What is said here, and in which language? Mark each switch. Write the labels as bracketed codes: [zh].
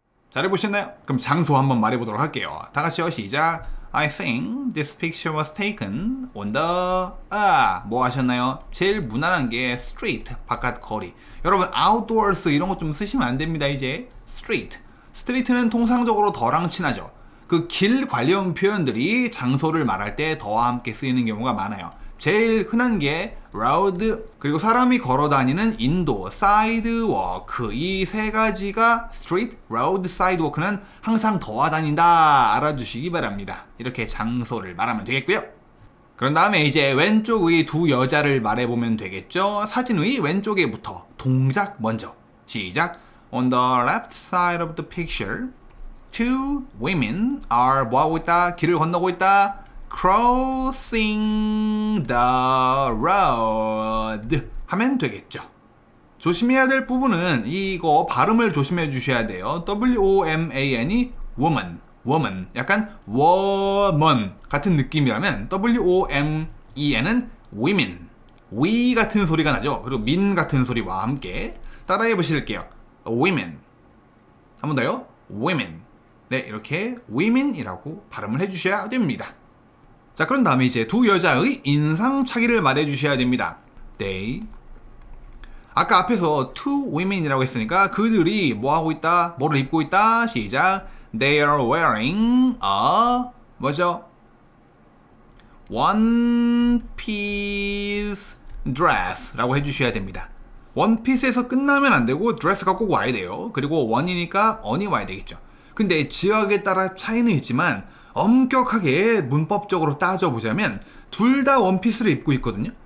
[ko] 잘해보셨나요? 그럼 장소 한번 말해보도록 할게요. 다 같이요. 시작. [en] I think this picture was taken on the [ko] 뭐 하셨나요? 제일 무난한 게 street, 바깥 거리. 여러분 outdoors 이런 거 좀 쓰시면 안 됩니다. 이제 street. 스트리트는 통상적으로 더랑 친하죠. 그 길 관련 표현들이 장소를 말할 때 더와 함께 쓰이는 경우가 많아요. 제일 흔한 게 road, 그리고 사람이 걸어 다니는 인도, sidewalk. 이 세 가지가 street, road, sidewalk는 항상 더와 다닌다 알아주시기 바랍니다. 이렇게 장소를 말하면 되겠고요. 그런 다음에 이제 왼쪽의 두 여자를 말해보면 되겠죠. 사진의 왼쪽에부터 동작 먼저. 시작. [en] On the left side of the picture, two women are [ko] 뭐하고 있다? 길을 건너고 있다. [en] Crossing the road [ko] 하면 되겠죠. 조심해야 될 부분은 이거 발음을 조심해 주셔야 돼요. W-O-M-A-N이 woman, woman. 약간 woman 같은 느낌이라면 W-O-M-E-N은 women, we 같은 소리가 나죠. 그리고 min 같은 소리와 함께 따라해 보실게요. women. 한 번 더요. women. 네, 이렇게 women이라고 발음을 해주셔야 됩니다. 자, 그런 다음에 이제 두 여자의 인상차기를 말해주셔야 됩니다. [en] They. [ko] 아까 앞에서 [en] two women [ko] 이라고 했으니까 그들이 뭐하고 있다? 뭐를 입고 있다? 시작. [en] They are wearing a [ko] 뭐죠? [en] one piece dress [ko] 라고 해주셔야 됩니다. 원피스에서 끝나면 안 되고 드레스가 꼭 와야 돼요. 그리고 원이니까 on이 와야 되겠죠. 근데 지역에 따라 차이는 있지만 엄격하게 문법적으로 따져보자면 둘 다 원피스를 입고 있거든요.